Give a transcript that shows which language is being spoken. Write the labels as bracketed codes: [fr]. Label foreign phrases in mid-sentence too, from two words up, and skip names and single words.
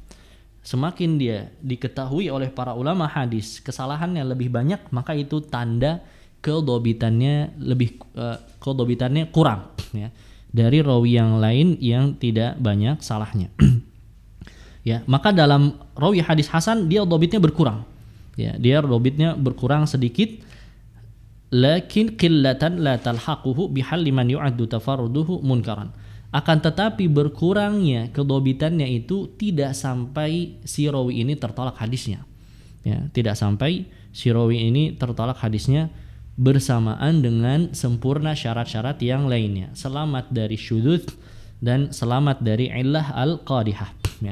[id] Semakin dia diketahui oleh para ulama hadis kesalahannya lebih banyak, maka itu tanda kedhabitannya kedhabitannya kurang, ya, dari rawi yang lain yang tidak banyak salahnya. Ya, maka dalam rawi hadis hasan dia dhabitnya berkurang, ya, dia dhabitnya berkurang sedikit, [ar] لكن قلة لا تلحقه بحال من يعد تفرده منكرا. [id] Akan tetapi berkurangnya kedhabitannya itu tidak sampai si rawi ini tertolak hadisnya, ya, tidak sampai si rawi ini tertolak hadisnya bersamaan dengan sempurna syarat-syarat yang lainnya, selamat dari syudzuz dan selamat dari [ar] علة القادحة, [id] ya.